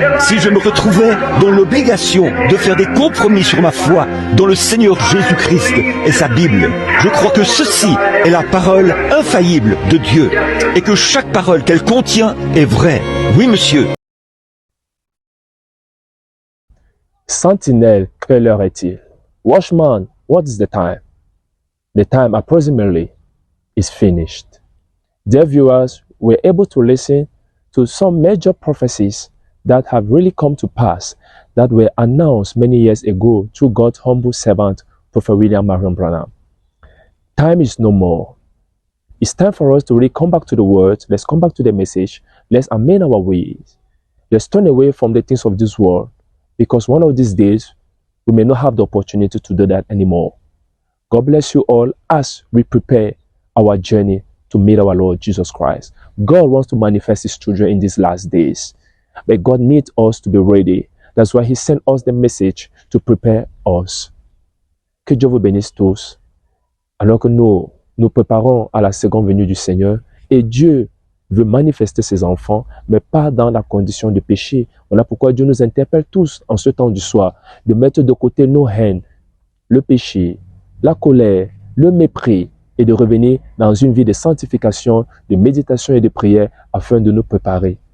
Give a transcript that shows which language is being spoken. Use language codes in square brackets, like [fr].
[fr] Si je me retrouvais dans l'obligation de faire des compromis sur ma foi dans le Seigneur Jésus-Christ et sa Bible, je crois que ceci est la parole infaillible de Dieu et que chaque parole qu'elle contient est vraie. Oui, monsieur. Sentinelle, quelle heure est-il? [en] Watchman, what is the time? The time approximately is finished. Dear viewers, we're able to listen to some major prophecies that have really come to pass, that were announced many years ago through God's humble servant, Prophet William Marion Branham. Time is no more. It's time for us to really come back to the word. Let's come back to the message. Let's amend our ways. Let's turn away from the things of this world, because one of these days, we may not have the opportunity to do that anymore. God bless you all as we prepare our journey to meet our Lord Jesus Christ. God wants to manifest His children in these last days. But God needs us to be ready. That's why He sent us the message to prepare us. [fr] Que Dieu vous bénisse tous. Alors que nous nous préparons à la seconde venue du Seigneur, et Dieu veut manifester ses enfants, mais pas dans la condition de péché. Voilà pourquoi Dieu nous interpelle tous en ce temps du soir, de mettre de côté nos haines, le péché, la colère, le mépris, et de revenir dans une vie de sanctification, de méditation et de prière afin de nous préparer.